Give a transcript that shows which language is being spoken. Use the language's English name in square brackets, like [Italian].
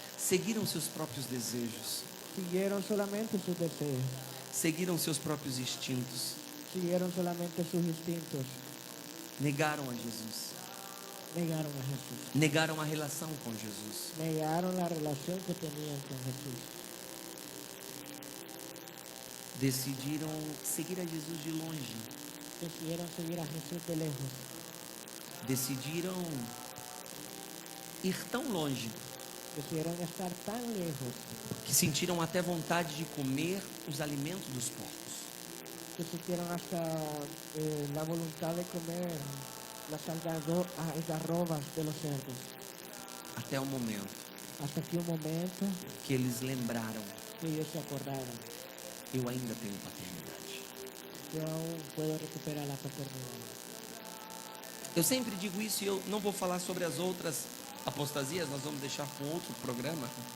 [Portuguese] seguiram seus próprios desejos, [Spanish] siguieron solamente sus deseos, [Portuguese] seguiram seus próprios instintos, [Spanish] siguieron solamente sus instintos, [Portuguese] negaram a Jesus, [Spanish] negaron a Jesús, [Portuguese] negaram a relação com Jesus. [Spanish] negaron la relación que tenían con Jesús. [Portuguese] Decidiram seguir a Jesus de longe, [Spanish] Decidieron seguir a Jesús de lejos, [Portuguese] decidiram ir tão longe [Spanish] decidieron estar tan lejos [Portuguese] que sentiram até vontade de comer os alimentos dos porcos. [Spanish] que sintieron hasta la voluntad de comer las algarrobas de los cerdos. [Portuguese] Até o momento [Spanish] Hasta que un momento [Portuguese] que eles lembraram: [Spanish] que ellos se acordaron, [Portuguese] eu ainda tenho paternidade. [Spanish] yo aún puedo recuperar la paternidad. [Portuguese] Eu sempre digo isso e eu não vou falar sobre as outras apostasias, nós vamos deixar com outro programa.